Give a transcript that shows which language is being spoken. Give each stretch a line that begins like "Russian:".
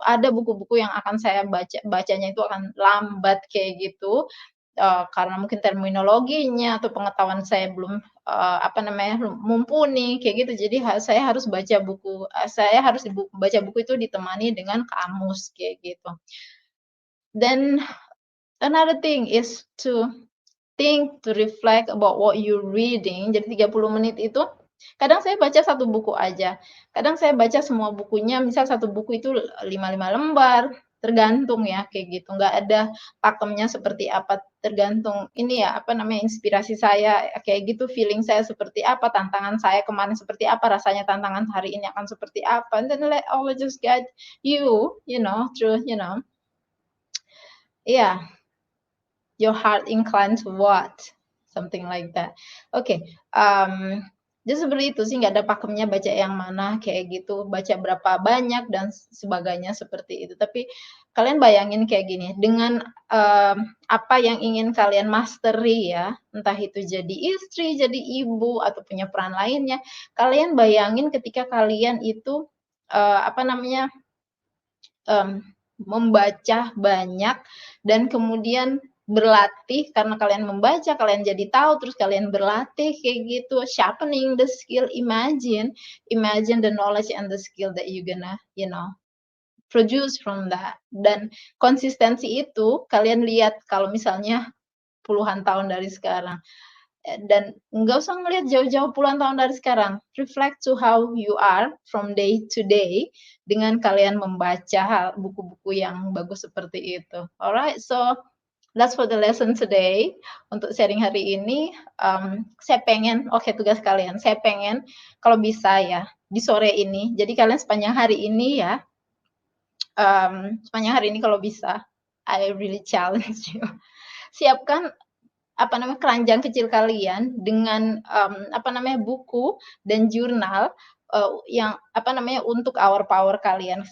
Indonesian: Ada buku-buku yang akan saya bacanya itu akan lambat kayak gitu, karena mungkin terminologinya atau pengetahuan saya belum, apa namanya, mumpuni kayak gitu. Jadi saya harus baca buku, saya harus baca buku itu ditemani dengan kamus kayak gitu.
English: Then another thing is to think, to reflect about what you're reading.
Indonesian: Jadi 30 menit itu kadang saya baca satu buku aja, kadang saya baca semua bukunya, misal satu buku itu 5 lembar, tergantung ya kayak gitu, nggak ada pakemnya seperti apa, tergantung ini ya, apa namanya, inspirasi saya kayak gitu, feeling saya seperti apa, tantangan saya kemarin seperti apa, rasanya tantangan hari ini akan seperti apa,
English: and then let Allah just guide you, through, yeah. Your heart inclined to what? Something like that.
Indonesian: Oke, jadi seperti itu sih, nggak ada pakemnya baca yang mana, kayak gitu, baca berapa banyak dan sebagainya seperti itu. Tapi kalian bayangin kayak gini, dengan, apa yang ingin kalian mastery ya, entah itu jadi istri, jadi ibu, atau punya peran lainnya, kalian bayangin ketika kalian itu, apa namanya, Mmm, membaca banyak dan kemudian berlatih karena kalian membaca, kalian jadi tahu, terus kalian berlatih kayak gitu,
English: sharpening the skill. Imagine the knowledge and the skill that you gonna, produce from that.
Indonesian: Dan konsistensi itu kalian lihat kalau misalnya puluhan tahun dari sekarang. Dan nggak usah ngelihat jauh-jauh puluhan tahun dari sekarang,
English: reflect to how you are from day to day
Indonesian: dengan kalian membaca buku-buku yang bagus seperti itu.
English: Alright, so that's for the lesson today.
Indonesian: Untuk sharing hari ini, saya pengen oke tugas kalian, saya pengen kalau bisa ya, di sore ini, jadi kalian sepanjang hari ini ya, sepanjang hari ini kalau bisa,
English: I really challenge you,
Indonesian: siapkan apa namanya, keranjang kecil kalian dengan, apa namanya, buku dan jurnal, yang apa namanya, untuk hour power kalian.